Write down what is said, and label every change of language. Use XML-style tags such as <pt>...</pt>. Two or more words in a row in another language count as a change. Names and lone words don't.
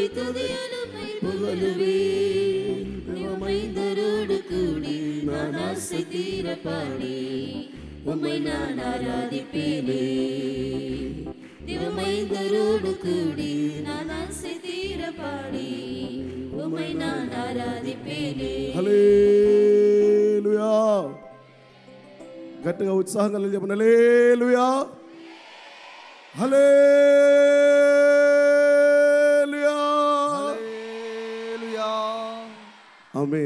<ta>துதியலுமை புகழுவேன் தேவமைந்தரோடு கூடி நான் ஆசை தீர பாடி உம்மை நான் ஆராதிப்பேனே தேவமைந்தரோடு கூடி நான் ஆசை தீர பாடி உம்மை நான் ఆరాధిపేనే</ta> <te>హల్లెలూయా గట్టిగా ఉత్సాహంగా చెప్పండి హల్లెలూయా హల్లెలూయా హల్లెలూయా. ఆమేన్.</te>